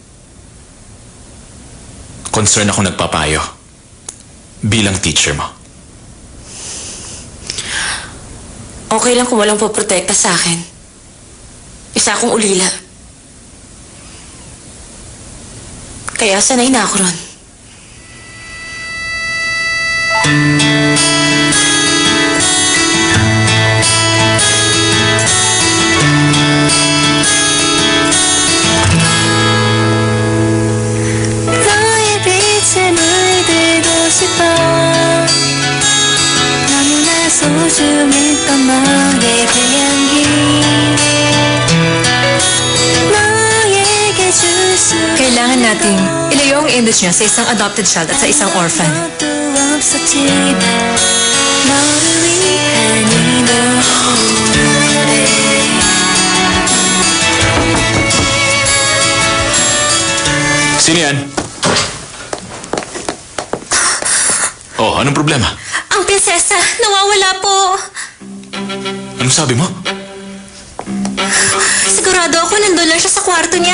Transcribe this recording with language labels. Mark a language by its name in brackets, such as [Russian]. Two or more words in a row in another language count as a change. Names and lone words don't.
[Filipino] Concern ako nagpapayo bilang teacher mo. Okay lang kung walang poprotekta sa akin. Isa akong ulila. Kaya sanay na ako ron. [Korean] 너의 빛에 물들고 싶어 너무나 소중했던 너의 태양이 너에게 줄 수 [Filipino] Kailangan nating ilayo ang image niya sa isang [English] adopted child [Filipino] at sa isang orphan. [Korean] 것도 없었지만 너를 위한 이 노래 [Filipino] Sino yan? Oh, anong problema? Ang prinsesa, nawawala po. Anong sabi mo? Sigurado ako nandun lang siya sa kwarto niya.